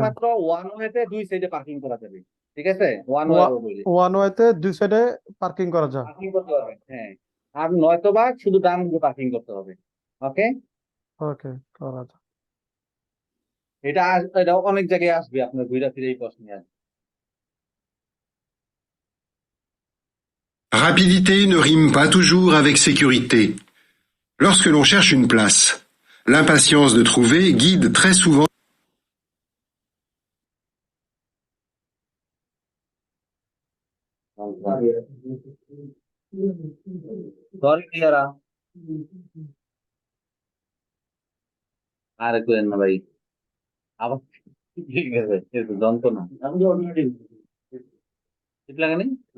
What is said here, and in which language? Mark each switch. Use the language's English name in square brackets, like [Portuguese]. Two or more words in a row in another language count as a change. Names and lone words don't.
[Bangla] একমাত্র [English] one wayতে [Bangla] দুই সাইডে পার্কিং করা যাবে। ঠিক আছে, [English] one way [Bangla] রোড হইলে [English] one wayতে [Bangla] দুই সাইডে পার্কিং করা যায়। পার্কিং করতে পারবেন, হ্যাঁ। আর নয়তোবা শুধু ডান দিকে পার্কিং করতে হবে। ওকে, ওকে, করা যায়। এটা অনেক জায়গায় আসবে, আপনার ঘুরে ফিরে এই প্রশ্নে আসবে। [French] Rapidité ne rime pas toujours avec sécurité. Lorsque l'on cherche une place, l'impatience de trouver guide très souvent. [Bangla] সরি ইয়ারা, আর করেন না ভাই, আবার ঠিক আছে, একটু যন্ত্রণা ঠিক লাগে নি?